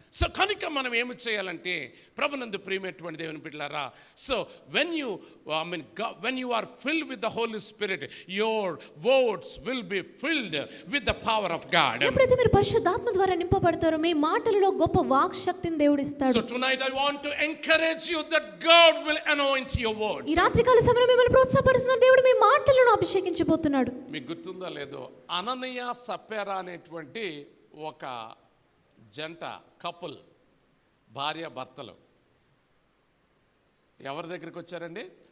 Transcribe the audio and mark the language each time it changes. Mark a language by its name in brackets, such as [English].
[English] so [Telugu] కనుక మనం ఏమి చేయాలంటే ప్రభునందు ప్రియమైనటువంటి దేవుని బిడ్డలారా, [English] So when you are filled with the Holy Spirit your words will be filled with the power of God. [Telugu] ఎప్పుడైతే మీరు పరిశుద్ధాత్మ ద్వారా నింపబడతారో మీ మాటలలో గొప్ప వాక్ శక్తిని దేవుడు ఇస్తాడు. [English] So tonight I want to encourage you that God will anoint your words. [Telugu] ఈ రాత్రికాల సమయంలో మిమ్మల్ని ప్రోత్సాహపరుస్తున్న దేవుడు మీ మాటలను అభిషేకించబోతున్నాడు. మీకు గుర్తుందో లేదో, అననీయ సప్ఫీరా అనేటువంటి ఒక జంట, కపుల్, భార్య భర్తలు ఎవరి దగ్గరికి వచ్చారండి?